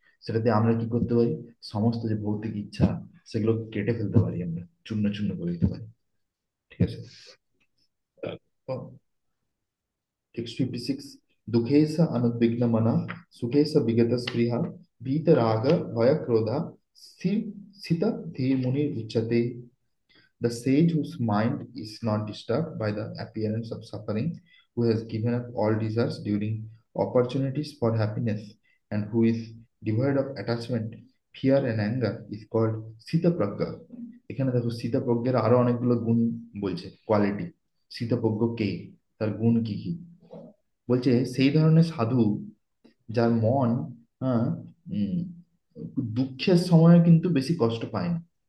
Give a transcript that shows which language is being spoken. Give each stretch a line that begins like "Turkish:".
Bangla: সেটাতে আমরা কি করতে পারি, সমস্ত যে ভৌতিক ইচ্ছা, সেগুলো কেটে ফেলতে পারি, আমরা চূর্ণ চূর্ণ করে দিতে পারি। ঠিক আছে, টেক্সট 56,
Sanskrit: দুঃখে স অনুদ্বিগ্ন মনা, সুখে স বিগত স্পৃহা, ভীত রাগ ভয় ক্রোধা, স্থির স্থিত ধীর মুনি উচ্যতে।
English: The sage whose mind is not disturbed by the appearance of suffering, who has given up all desires during opportunities for happiness, and who is devoid of attachment, fear, and anger, is called Sitapragya.
Bangla: এখানে দেখো, সীতাপ্রজ্ঞের আরো অনেকগুলো গুণ বলছে, quality. সীতাপ্রজ্ঞ কে, তার গুণ কি কি বলছে, সেই ধরনের সাধু যার মন, হ্যাঁ, উম, দুঃখের সময় কিন্তু বেশি কষ্ট পায় না।